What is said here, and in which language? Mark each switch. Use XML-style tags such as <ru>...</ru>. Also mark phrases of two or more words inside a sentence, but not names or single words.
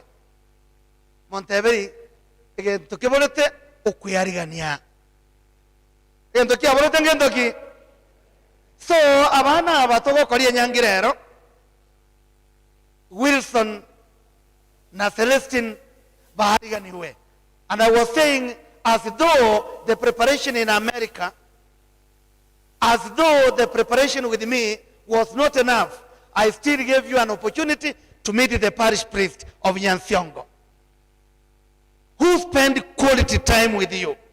<guz>Monteberi egento kibolete okweyarigania. Egento kiabolete ngento ki. So abana abatogokori enyangirero Wilson na Celestine bahariganiwe.</guz> <en>And I was saying, as though the preparation in America, as though the preparation with me was not enough, I still gave you an opportunity to meet the parish priest of Nyansiongo, who spend quality time with you.</en>